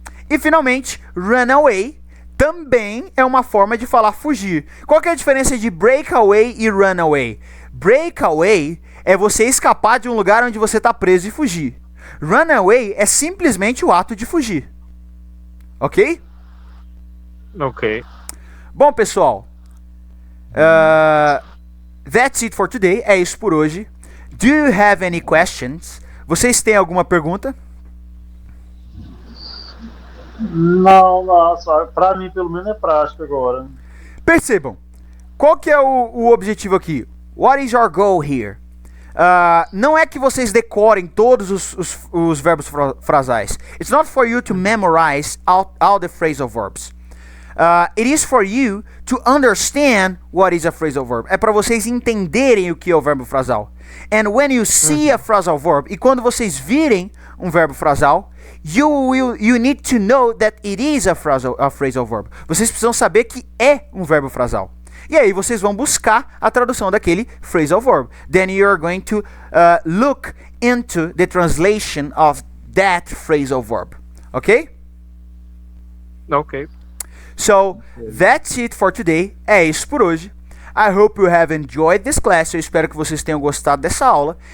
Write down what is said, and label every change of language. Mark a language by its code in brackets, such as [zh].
[pt] E finalmente, run away também é uma forma de falar fugir. Qual que é a diferença de break away e run away? Break away é você escapar de um lugar onde você está preso e fugir. Run away é simplesmente o ato de fugir. Ok? Ok. Bom, pessoal, [en] that's it for today. [pt] É isso por hoje. [en] Do you have any questions? [pt] Vocês têm alguma pergunta? Não, só pra mim pelo menos é prático agora. Percebam, qual que é o objetivo aqui? [en] What is your goal here? [pt] Não é que vocês decorem todos os verbos frasais. [en] It's not for you to memorize all the phrasal verbs. It is for you to understand what is a phrasal verb. [pt] É para vocês entenderem o que é o verbo frasal. [en] And when you see a phrasal verb, [pt] e quando vocês virem um verbo frasal, [en] you need to know that it is a phrasal verb. [pt] Vocês precisam saber que é um verbo frasal. E aí vocês vão buscar a tradução daquele phrasal verb. [en] Then you are going to look into the translation of that phrasal verb. Okay? Ok. So, that's it for today. [pt] É isso por hoje. [en] I hope you have enjoyed this class. [pt] Eu espero que vocês tenham gostado dessa aula.